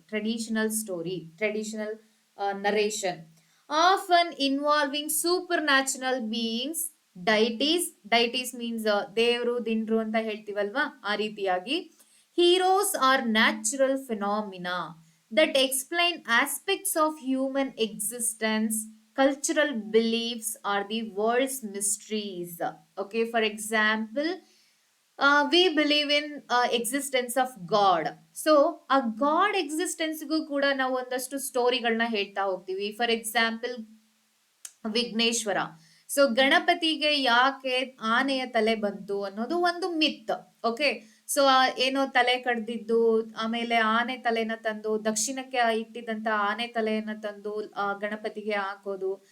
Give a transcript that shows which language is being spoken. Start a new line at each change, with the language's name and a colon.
English: traditional story, traditional narration, often involving supernatural beings, deities means
Kannada: ದೇವರು ದಿಂಡ್ರು ಅಂತ ಹೇಳ್ತೀವಲ್ವಾ, ಆ ರೀತಿಯಾಗಿ
English: Heroes are natural phenomena that explain aspects of human existence, cultural beliefs are the world's mysteries. Okay, for example, we believe in existence of God. So a God existence
Kannada: ಗೂ ಕೂಡ ನಾವು ಒಂದಷ್ಟು ಸ್ಟೋರಿಗಳನ್ನ ಹೇಳ್ತಾ ಹೋಗ್ತೀವಿ. For example Vighneshwara. ಸೊ ಗಣಪತಿಗೆ ಯಾಕೆ ಆನೆಯ ತಲೆ ಬಂತು ಅನ್ನೋದು ಒಂದು ಮಿತ್. ಓಕೆ, ಸೊ ಏನೋ ತಲೆ ಕಡ್ದಿದ್ದು, ಆಮೇಲೆ ಆನೆ ತಲೆನ ತಂದು ದಕ್ಷಿಣಕ್ಕೆ ಇಟ್ಟಿದ್ದಂತ ಆನೆ ತಲೆಯನ್ನ ತಂದು ಗಣಪತಿಗೆ ಹಾಕೋದು.